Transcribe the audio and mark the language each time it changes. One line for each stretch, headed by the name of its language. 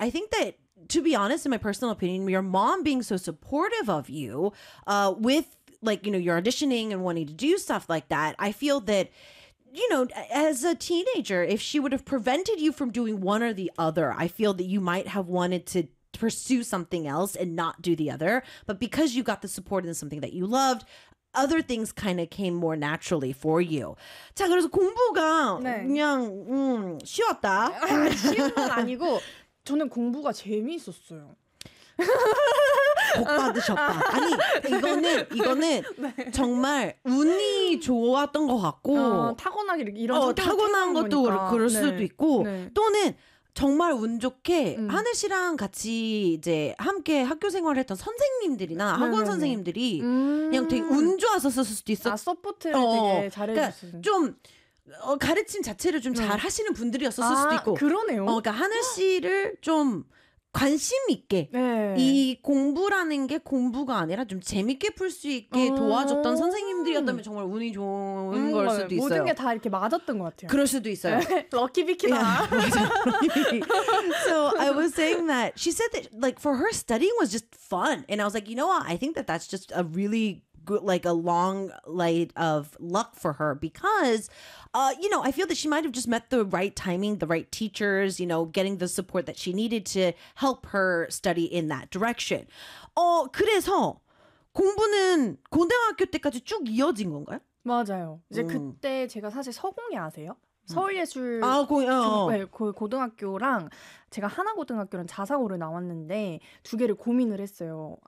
English: I think that, to be honest, in my personal opinion, your mom being so supportive of you with, like, you know, your auditioning and wanting to do stuff like that, I feel that, you know, as a teenager, if she would have prevented you from doing one or the other, I feel that you might have wanted to pursue something else and not do the other. But because you got the support in something that you loved, other things kind of came more naturally for you.
Korean: 자, 그래서 공부가 네. 그냥 쉬웠다. 쉬운 건 아니고 저는 공부가 재미있었어요. 복 받으셨다. 아니, 이거는 네. 정말 운이 좋았던 것 같고 타고나게 이런 타고난 것도 거니까. 그럴 네. 수도 있고 네. 또는 정말 운 좋게 하늘 씨랑 같이 이제 함께 학교 생활을 했던 선생님들이나 네, 학원 네, 선생님들이 네. 그냥 되게 운 좋았었을 수도 있어. 아, 서포트를 되게 잘해줬어. 그러니까 좀 가르침 자체를 좀 잘 하시는 분들이었었을 수도 있고. 그러네요. 그러니까 하늘 씨를 좀 관심 있게 네. 이 공부라는 게 공부가 아니라 좀 재밌게 풀 수 있게 도와줬던 선생님들이었다면 정걸 운이 좋은 걸 맞아요. 수도 있어요. 모든 게 다 이렇게 맞았던 것 같아요. 그럴 수도 있어요. 럭키 비키다.
English: So I was saying that she said that like for her studying was just fun and I was like, you know what? I think that that's just a really good, like a long light of luck for her because you know, I feel that she might have just met the right timing, the right teachers, you know, getting the support that she needed to help her study in that direction.
Korean: 그래서 공부는 고등학교 때까지 쭉 이어진 건가요? 맞아요. 이제 그때 제가 사실 서공이 아세요? 서울예술 아, 네, 고등학교랑 제가 하나고등학교는 자사고를 나왔는데 두 개를 고민을 했어요.